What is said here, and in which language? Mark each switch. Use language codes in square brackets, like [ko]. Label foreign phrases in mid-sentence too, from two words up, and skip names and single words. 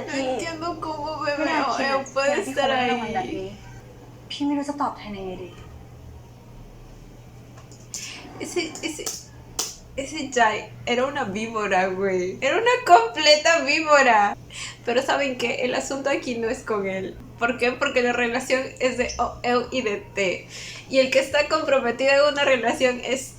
[es] No [th] พี่ [es] entiendo cómo [th] ไม่ [es] bebé [th] น่า [es] o [th] คิด [es] Eo [th] นะ [es] puede [th] ที่เขา [es] estar [th] ได้รางวัลแบบ [es] ahí. [th] นี้ พี่ไม่รู้จะตอบแทนยังไงดี [es] Ese Jai era una víbora, güey. Era una completa víbora. Pero ¿saben qué? El asunto aquí no es con él. ¿Por qué? Porque la relación es de Eo y de T. Y el que está comprometido en una relación es T.